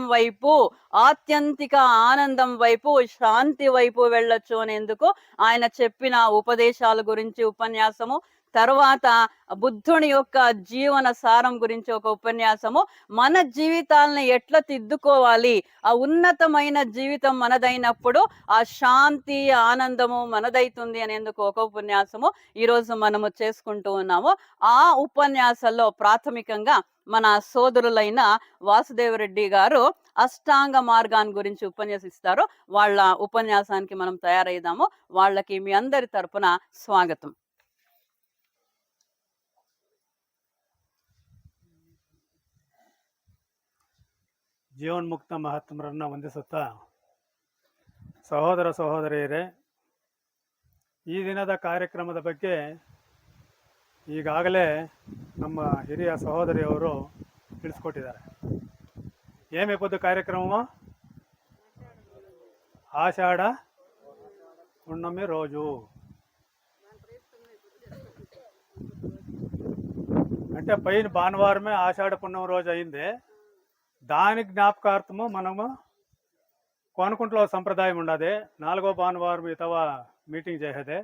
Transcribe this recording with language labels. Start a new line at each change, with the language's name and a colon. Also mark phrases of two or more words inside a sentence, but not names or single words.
Telugu: వైపు, ఆత్యంతిక ఆనందం వైపు, శాంతి వైపు వెళ్ళొచ్చు అనేందుకు ఆయన చెప్పిన ఉపదేశాల గురించి ఉపన్యాసము, తర్వాత బుద్ధుని యొక్క జీవన సారం గురించి ఒక ఉపన్యాసము, మన జీవితాలను ఎట్లా తిద్దుకోవాలి, ఆ ఉన్నతమైన జీవితం మనదైనప్పుడు ఆ శాంతి ఆనందము మనదైతుంది అనేందుకు ఒక ఉపన్యాసము ఈరోజు మనము చేసుకుంటూ ఉన్నాము. ఆ ఉపన్యాసాల్లో ప్రాథమికంగా మన సోదరులైన వాసుదేవరెడ్డి గారు అష్టాంగ మార్గాన్ని గురించి ఉపన్యసిస్తారు. వాళ్ళ ఉపన్యాసానికి మనం తయారైదాము. వాళ్ళకి మీ అందరి తరపున స్వాగతం.
Kannada: ಜೀವನ್ಮುಕ್ತ ಮಹಾತ್ಮರನ್ನು ವಂದಿಸುತ್ತಾ, ಸಹೋದರ ಸಹೋದರಿಯರೇ, ಈ ದಿನದ ಕಾರ್ಯಕ್ರಮದ ಬಗ್ಗೆ ಈಗಾಗಲೇ ನಮ್ಮ ಹಿರಿಯ ಸಹೋದರಿಯವರು ತಿಳಿಸ್ಕೊಟ್ಟಿದ್ದಾರೆ.
Telugu: ఏమి పొద్దు కార్యక్రమము? ఆషాఢ పున్నమి రోజు. అంటే పైన భానువారమే ఆషాఢ పున్నమి రోజు అయింది. దాని జ్ఞాపకార్థము మనము కోనకుంట్లో సంప్రదాయం ఉండదు, 4వ భానువారం ఇతవ మీటింగ్ చేసేదే.